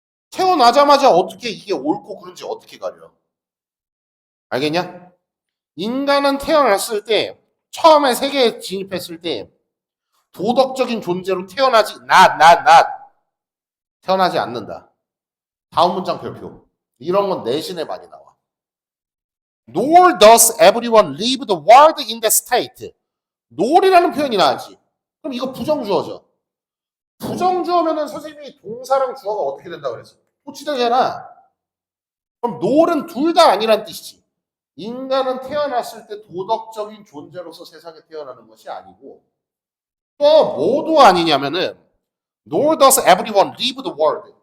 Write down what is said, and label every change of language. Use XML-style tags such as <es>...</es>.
<ko>태어나자마자 어떻게 이게 옳고 그른지 어떻게 가려? 알겠냐? 인간은 태어났을 때 처음에 세계에 진입했을 때 도덕적인 존재로 태어나지 태어나지 않는다. 다음 문장 별표. 이런 건 내신에 많이 나와.</ko> <en>Nor does everyone leave the world in that state.</en> <ko>nor이라는 표현이 나왔지. 그럼 이거 부정주어죠. 부정주어면은 선생님이 동사랑 주어가 어떻게 된다고 그랬어? 토치되잖아. 그럼 nor은 둘 다 아니란 뜻이지. 인간은 태어났을 때 도덕적인 존재로서 세상에 태어나는 것이 아니고 또 뭐도 아니냐면은</ko> <en>nor does everyone leave the world.</en>